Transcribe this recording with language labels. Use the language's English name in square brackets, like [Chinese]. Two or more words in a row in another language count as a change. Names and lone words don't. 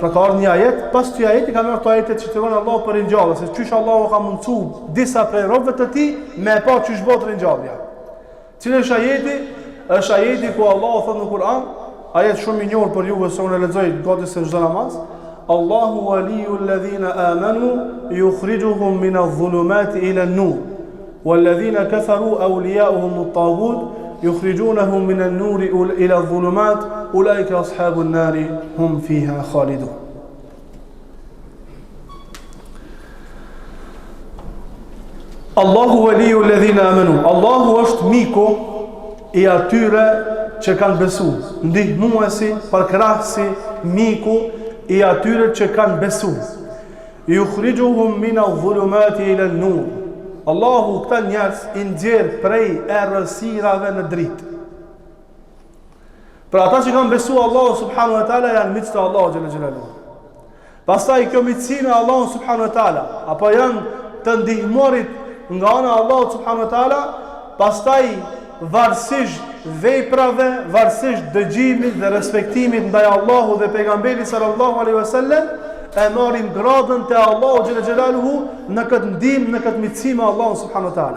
[Albanian] Pra ka ardhur një ajet, pas këtij ajeti kanë ardhur ajete që tregon Allahu për ringjallje, se çysh Allahu ka mundsu disa prej robëve të tij me pa çysh bëhet ringjallja. Cili është ajeti? Është ajeti ku Allahu thotë në Kur'an, ajet shumë I njohur për juve se unë e lexoj gati se çdo namaz. [Arabic] الله ولي الذين آمنوا يخرجهم من الظلمات إلى النور والذين كفروا أولياؤهم الطاغوت يخرجونهم من النور إلى الظلمات أولئك أصحاب النار هم فيها خالدون الله ولي الذين آمنوا [Albanian] الله është miku I atyre që kanë besu ndihmuesi, përkrahësi miku I atyre që kanë besu [Arabic] يخرجهم من الظلمات إلى النور [Albanian] Allahu këta njerëz I nxjerr prej errësirave në dritë. Për ata që kanë besuar Allahu [Arabic] سبحانه وتعالى [Albanian] janë miq të Allahut [Arabic] جل جلاله. [Albanian] Pastaj kjo miqësi me Allahun [Arabic] سبحانه وتعالى [Albanian] apo janë të ndihmorit nga ana e Allahut [Arabic] سبحانه وتعالى, [Albanian] pastaj varësisht veprave, varësisht dëgjimit dhe respektimit ndaj Allahut dhe pejgamberit [Arabic] صلى الله عليه وسلم [Albanian] e marrin gradën te Allahu [Arabic] جل جلاله [Albanian] në këtë ndihmë, në këtë miqësi me Allahun [Arabic] سبحانه وتعالى.